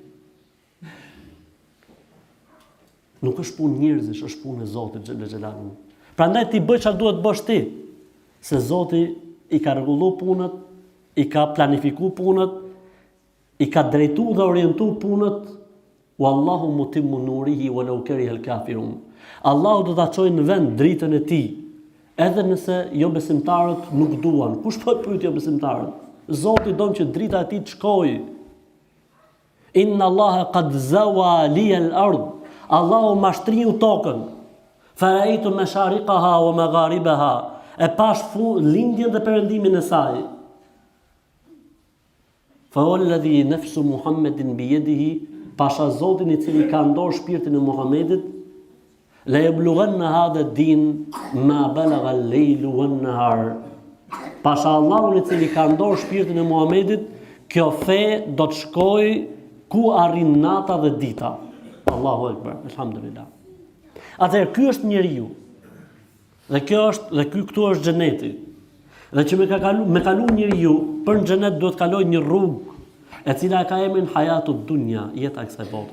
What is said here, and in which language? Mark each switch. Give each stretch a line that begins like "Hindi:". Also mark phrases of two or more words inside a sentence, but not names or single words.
Albanian: Nuk është punë njerëzish, është punë e Zotit
Arabic: جل جلاله.
Albanian: Prandaj ti bëj çfarë duhet bësh ti. Se Zoti i ka rregulluar punët, i ka planifikuar punët, i ka drejtuar dhe orientuar punët.
Arabic: والله متم نوره ولو كره الكافرون.
Albanian: Allahu do ta çojë në vend dritën e tij, edhe nëse jo besimtarët nuk duan. Kush po pyet jo besimtarët? Zoti don që drita e tij të shkojë.
Arabic: إن الله قد زوى لي الأرض.
Albanian: Allahu mashtriu tokën.
Arabic: فرأيت مشارقها ومغاربها.
Albanian: E pash lindjen dhe perëndimin e saj.
Arabic: فوالذي نفس محمد بيده,
Albanian: pasha Zotin i cili ka ndorë shpirtin e Muhamedit,
Arabic: لا يبلغن هذا الدين ما بلغ الليل والنهار.
Albanian: Pasha Allahun i cili ka ndorë shpirtin e Muhamedit, kjo fe do të shkojë ku arrin nata dhe dita.
Arabic: الله أكبر,
Albanian: alhamdulillah. Atëherë ky është njeriu. Dhe këtu është xheneti. Dhe që me kalu njeriu për në xhenet duhet kaloj një rrugë e cila ka emrin
Arabic: حياة الدنيا,
Albanian: jeta e kësaj bote.